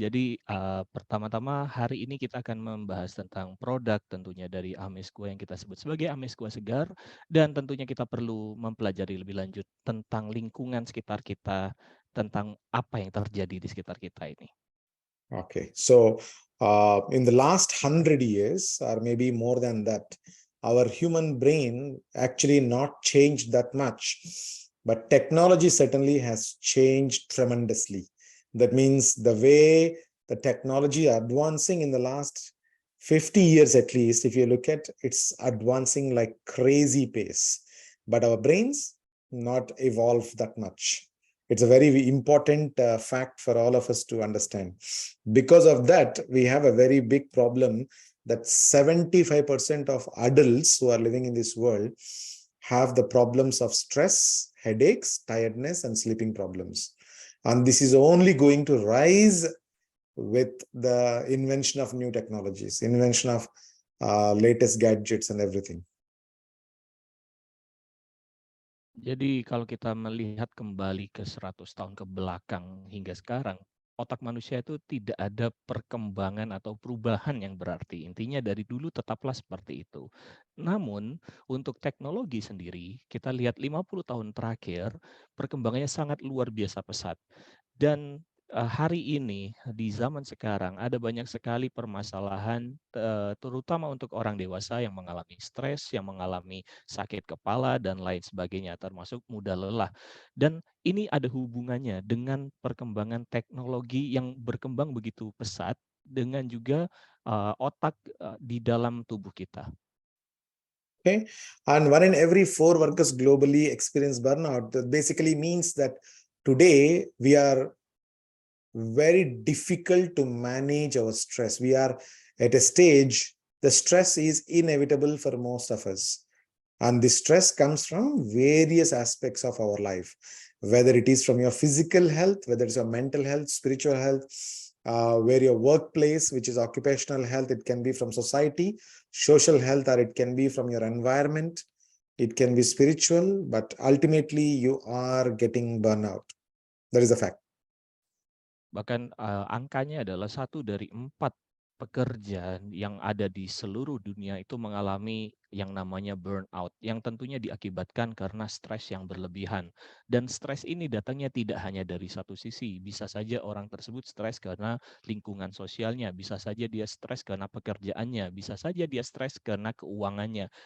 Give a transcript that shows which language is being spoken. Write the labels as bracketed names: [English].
[Indonesian] Jadi pertama-tama hari ini kita akan membahas tentang produk tentunya dari Amezcua yang kita sebut sebagai Amezcua Segar, dan tentunya kita perlu mempelajari lebih lanjut tentang lingkungan sekitar kita, tentang apa yang terjadi di sekitar kita ini. [English] Okay. So in the last 100 years, or maybe more than that, our human brain actually not changed that much. But technology certainly has changed tremendously. That means the way the technology advancing in the last 50 years at least, if you look at it's advancing like crazy pace. But our brains not evolved that much. It's a very important fact for all of us to understand. Because of that, we have a very big problem that 75% of adults who are living in this world have the problems of stress, headaches, tiredness, and sleeping problems. And this is only going to rise with the invention of new technologies, invention of latest gadgets and everything. [Indonesian] Jadi kalau kita melihat kembali ke 100 tahun ke belakang hingga sekarang, otak manusia itu tidak ada perkembangan atau perubahan yang berarti. Intinya dari dulu tetaplah seperti itu. Namun untuk teknologi sendiri, kita lihat 50 tahun terakhir perkembangannya sangat luar biasa pesat. Dan hari ini di zaman sekarang ada banyak sekali permasalahan terutama untuk orang dewasa yang mengalami stres, yang mengalami sakit kepala dan lain sebagainya, termasuk mudah lelah. Dan ini ada hubungannya dengan perkembangan teknologi yang berkembang begitu pesat dengan juga otak di dalam tubuh kita. [English] Okay, and 1 in every 4 workers globally experience burnout. That basically means that today we are very difficult to manage our stress. We are at a stage, the stress is inevitable for most of us. And the stress comes from various aspects of our life, whether it is from your physical health, whether it's your mental health, spiritual health, where your workplace, which is occupational health, it can be from society, social health, or it can be from your environment. It can be spiritual, but ultimately you are getting burnout. That is a fact. [Indonesian] Bahkan angkanya adalah 1 dari 4 pekerja yang ada di seluruh dunia itu mengalami yang namanya burnout, yang tentunya diakibatkan karena stres yang berlebihan. Dan stres ini datangnya tidak hanya dari satu sisi, bisa saja orang tersebut stres karena lingkungan sosialnya, bisa saja dia stres karena pekerjaannya, bisa saja dia stres karena keuangannya.